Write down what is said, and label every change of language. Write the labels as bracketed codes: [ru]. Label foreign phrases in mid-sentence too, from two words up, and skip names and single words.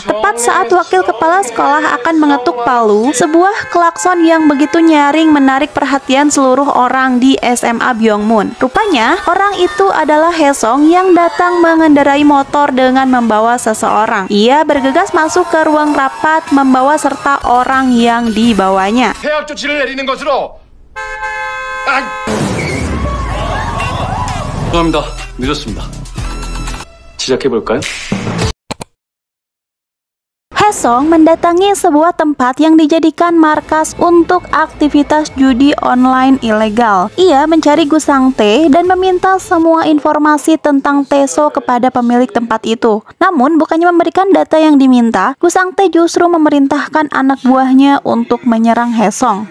[id] Tepat saat wakil kepala sekolah akan mengetuk palu, sebuah klakson yang begitu nyaring menarik perhatian seluruh orang di SMA Byongmun. Rupanya, orang itu adalah Hae-song yang datang mengendarai motor dengan membawa seseorang. Ia bergegas masuk ke ruang rapat membawa serta orang yang dibawanya. [ko] 폐학 조치를 내리는 것으로. 죄송합니다. 늦었습니다. 시작해볼까요? [id] Hae-song mendatangi sebuah tempat yang dijadikan markas untuk aktivitas judi online ilegal. Ia mencari Gu Sang-tae dan meminta semua informasi tentang Tae-so kepada pemilik tempat itu. Namun, bukannya memberikan data yang diminta, Gu Sang-tae justru memerintahkan anak buahnya untuk menyerang Hae-song.